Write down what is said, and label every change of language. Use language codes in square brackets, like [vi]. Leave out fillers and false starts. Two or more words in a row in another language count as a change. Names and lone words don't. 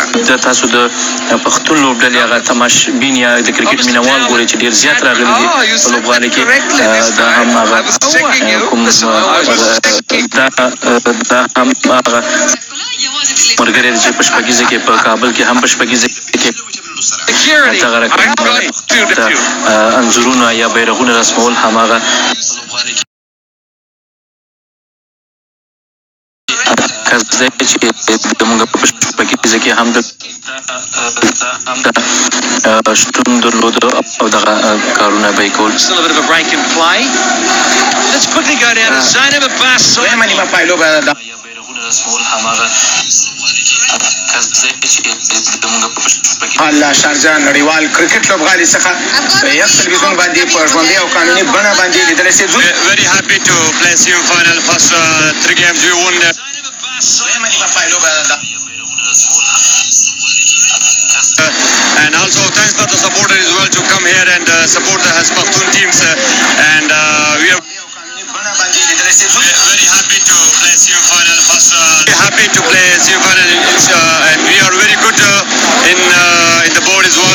[ps] د تاسو د پښتون لوبډلې هغه تماشبین یا د کرکټ مینوال ګوري چې ډېر زیات راغلي دي په لوبغالي کې دا هم هغه کوم دا هم هغه ملګری دی چې په شپږیزه کې په کابل کې هم په شپږیزه کې دغه رقم انځورونه یا بیرغونه رسمول هماغه کس دی چې زموږ په شپږیزه کې هم د شتون درلود او دغه کارونه به یې کول. [en] Still a bit of a break in play. Let's quickly go down to Zainab Abbas. [ps] دویمه نیمه پایلوبه ده الله شارجه نړیوال کرکټ لوبغالي څخه په یک تلویزیون باندې په ژوندۍ او قانوني بڼه باندې لیدلی شئ. [en] Very happy to play semi-final first 3 games we won. [ps] دویمه نیمه پایلوبه ده [en] and also thanks for the supporters as well to come here and support the Haspachtun teams and we are very happy to play semi-final first. Happy to play semi-final and we are very good in the board as well.